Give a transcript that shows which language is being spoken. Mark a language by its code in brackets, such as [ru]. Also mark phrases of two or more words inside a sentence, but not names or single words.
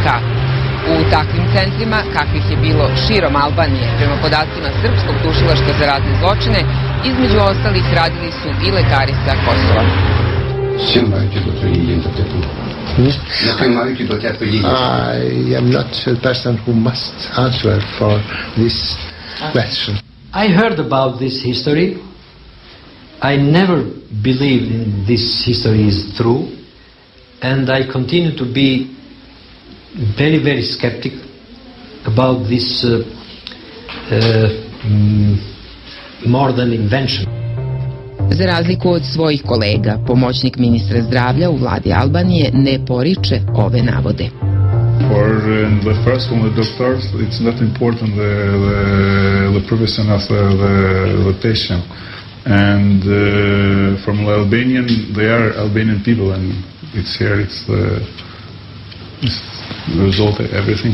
[sr] U takvim centrima, kakvih je bilo širom Albanije, prema podacima Srpskog tužilaštva za ratne zločine, između ostalih radili su i lekari sa Kosova. [en] I am not the person who must answer for this question. I heard about this history. I never believed this history is true, and I continue to be very, very skeptic about this modern invention. [sr] Za razliku od svojih kolega, pomoćnik ministra zdravlja u vladi Albanije ne poriče ove navode. [en] For the first one, the doctors, it's not important the profession of the patient. And from the Albanian, they are Albanian people, and it's here, it's the result of everything.